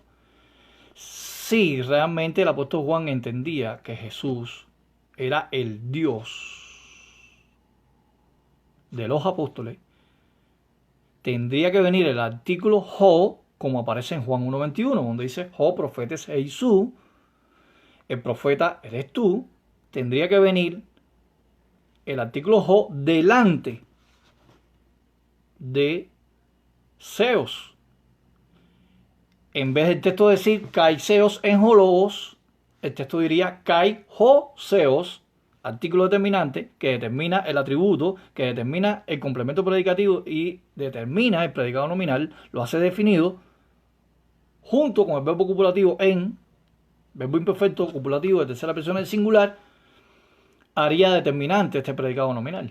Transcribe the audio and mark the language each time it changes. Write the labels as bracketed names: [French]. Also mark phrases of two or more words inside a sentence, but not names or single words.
[Spanish] Si realmente el apóstol Juan entendía que Jesús era el Dios de los apóstoles, tendría que venir el artículo ho, como aparece en Juan 1.21, donde dice [Greek] ὁ προφήτης εἶ σύ, [Spanish] el profeta eres tú. Tendría que venir el artículo ho delante de seos. En vez del texto decir [Greek] καὶ θεὸς ἦν ὁ λόγος, [Spanish] el texto diría [Greek] καὶ ὁ θεὸς, [Spanish] artículo determinante que determina el atributo, que determina el complemento predicativo y determina el predicado nominal, lo hace definido, junto con el verbo copulativo en, verbo imperfecto copulativo de tercera persona del singular, haría determinante este predicado nominal.